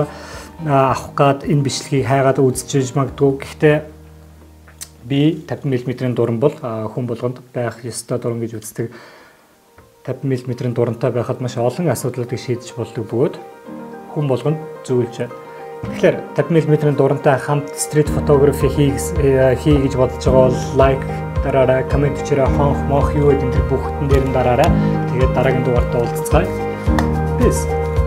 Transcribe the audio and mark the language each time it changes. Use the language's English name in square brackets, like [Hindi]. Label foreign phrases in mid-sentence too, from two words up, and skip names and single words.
[Mongolian] Авах гад энэ бичлэгийг хайгаад үзчихэж магадгүй. Гэхдээ би 50 мм дуран бол хүн болгонд байх ёстой дуран гэж үздэг. 50 мм дурантай байхад маш олон асуудлуудыг шийдэж болдог бөгөөд хүн болгонд зөвлөж. Тэгэхээр 50 мм дурантай хамт [English] street photography [Mongolian] хий гэж бодож байгаа бол лайк дараарай, комент хийрээ, хонх мох юу гэдэг энэ бүхэнд дээр нь дараарай. Тэгээд дараагийн дугаартаа уулзцгаая. [English] Peace.